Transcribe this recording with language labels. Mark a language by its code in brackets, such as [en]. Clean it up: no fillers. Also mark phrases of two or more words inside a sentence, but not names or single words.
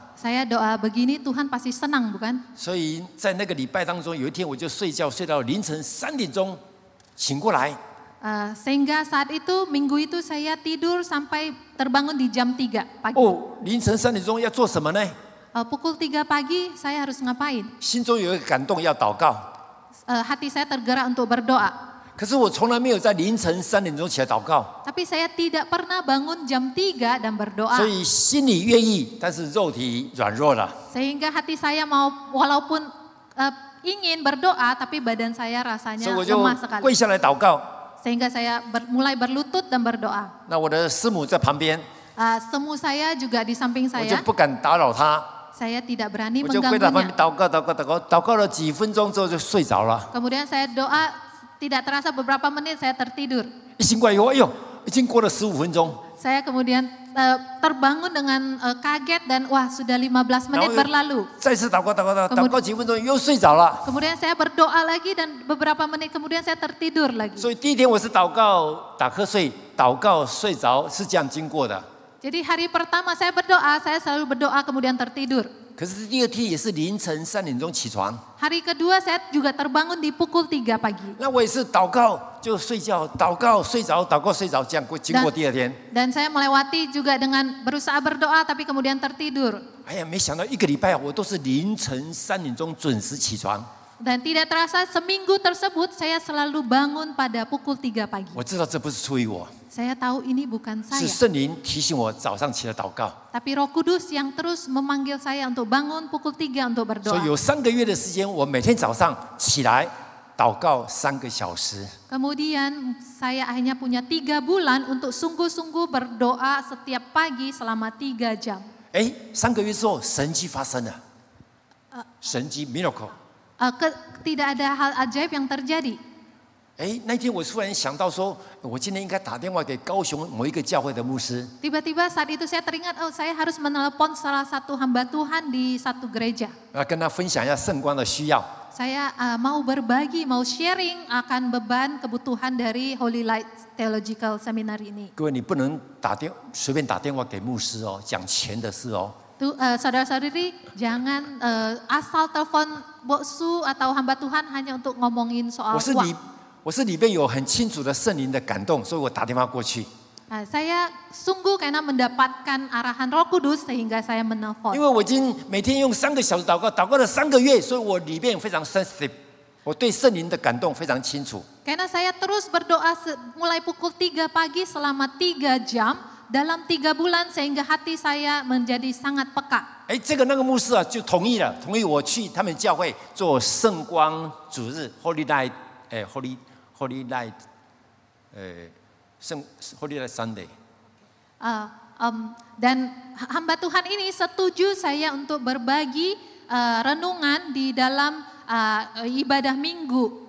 [id] Saya doa begini Tuhan pasti senang, bukan? [zh] 所以在那个礼拜当中，有一天我就睡觉睡到凌晨3点钟，醒过来。 [id] Sehingga saat itu minggu itu saya tidur sampai terbangun di jam 3 pagi. [zh] 哦，凌晨3点钟要做什么呢？ [id] Pukul 3 pagi saya harus ngapain? [zh] 心中有一个感动，要祷告。 [id] Hati saya tergerak untuk berdoa. [zh] 可是我从来没有在凌晨3点钟起来祷告， [id] Tapi saya tidak pernah bangun jam 3 dan berdoa. [zh] 所以心里愿意，但是肉体软弱了。 [id] Sehingga hati saya mau walaupun ingin berdoa tapi badan saya [zh] 所 [id] rasanya [zh] 以我就 [id] lemah sekali. [zh] 跪下来祷告。 [id] Sehingga saya mulai berlutut dan berdoa. [zh] 那我的师母在旁边， [id] Semu saya juga di samping [zh] 我就 [id] saya. [zh] 不敢打扰她， [id] Saya tidak berani [zh] 我就跪在旁边 [id] mengganggunya. [zh] 祷告，祷告，祷告，祷告了几分钟之后就睡着了。 [id] Kemudian saya doa, tidak terasa beberapa menit saya tertidur. [zh] 一醒过来以后，哎呦，已经过了15分钟， [id] Saya kemudian terbangun dengan kaget dan wah sudah 15 menit berlalu. [zh] 再次祷告，祷告，祷告几分钟又睡着了。 [id] Kemudian saya berdoa lagi dan beberapa menit kemudian saya tertidur lagi. [zh] 所以第一天我是祷告打瞌睡，祷告睡着，是这样经过的。 [id] Jadi hari pertama saya berdoa, saya selalu berdoa kemudian tertidur. [zh] 可是第二天也是凌晨3点钟起床， [id] Hari kedua saya juga terbangun di pukul 3 pagi. [zh] 那我也是祷告就睡觉，祷告睡着，祷告睡着，这样经过第二天。 [id] Dan saya melewati juga dengan berusaha berdoa tapi kemudian tertidur. [zh] 哎呀，没想到1个礼拜我都是凌晨3点钟准时起床。 [id] Dan tidak terasa seminggu tersebut saya selalu bangun pada pukul 3 pagi. [zh] 我知道这不是出于我， [id] Saya tahu ini bukan [zh] 是 [id] saya. [zh] 圣灵提醒我早上起来祷告。 [id] Tapi Roh Kudus yang terus memanggil saya untuk bangun pukul 3 untuk [zh] 所以 [id] berdoa. [zh] 有3个月的时间，我每天早上起来祷告3个小时。 [id] Kemudian saya akhirnya punya 3 bulan untuk sungguh-sungguh berdoa setiap pagi selama 3 jam. [zh] 哎，3个月之后，神迹发生了，神迹 miracle。 [id] Tidak ada hal ajaib yang terjadi. [zh] 哎，那天我突然想到说，我今天应该打电话给高雄某一个教会的牧师。 [id] Tiba-tiba saat itu saya teringat, oh saya harus menelepon salah satu hamba Tuhan di satu gereja. [zh] 跟他分享一下圣光的需要。 [id] Saya mau berbagi, mau sharing akan beban kebutuhan dari Holy Light Theological Seminary ini. [zh] 各位，你不能随便打电话给牧师哦，讲钱的事哦。 [id] Saudara-saudari jangan asal telepon boksu atau hamba Tuhan hanya untuk ngomongin soal [zh] 我 [id] uang. [zh] 是里面有很清楚的圣灵的感动，所以我打电话过去。 [id] Saya sungguh karena mendapatkan arahan Roh Kudus sehingga saya [zh] 因 [id] menelpon. [zh] 为我已经每天用3个小时祷告，祷告了3个月，所以我里面非常 sensitive， 我对圣灵的感动非常清楚。 [id] Karena saya terus berdoa mulai pukul 3 pagi selama 3 jam dalam 3 bulan sehingga hati saya menjadi sangat peka. [zh] 哎，这个那个牧师啊就同意了，同意我去他们教会做圣光主日 Holy Night， Holy Night， Holy Night Sunday。 [id] Dan hamba Tuhan ini setuju saya untuk berbagi renungan di dalam ibadah minggu.